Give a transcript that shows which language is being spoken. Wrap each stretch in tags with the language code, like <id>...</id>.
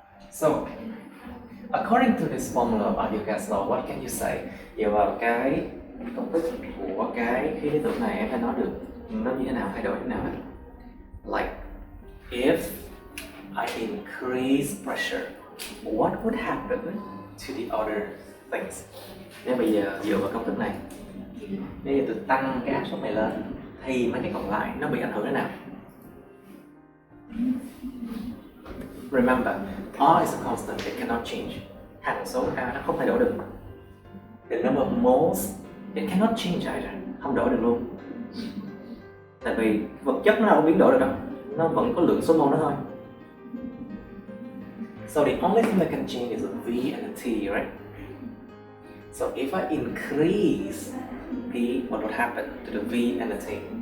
<en>So, according to this formula of ideal gas law, what can you say?</en> <vi>Dựa vào cái công thức của cái khí lý tưởng này, em phải nói được nó như thế nào, thay đổi thế nào.</vi> <en>Like, if I increase pressure, what would happen to the other things?</en> <vi>Nếu bây giờ dựa vào công thức này, nếu tôi tăng cái áp suất này lên, thì mấy cái còn lại nó bị ảnh hưởng thế nào?</vi> <en>Remember, R is a constant, it cannot change.</en> <vi>Hằng số A nó không thay đổi được.</vi> <en>The number of moles, it cannot change either,</en> <vi>không đổi được luôn. Tại vì vật chất nó đâu có biến đổi được đâu, nó vẫn có lượng số mol đó thôi.</vi> <en>So the only thing that can change is a V and a T, right? So if I increase P, what would happen to the V and the T?</en>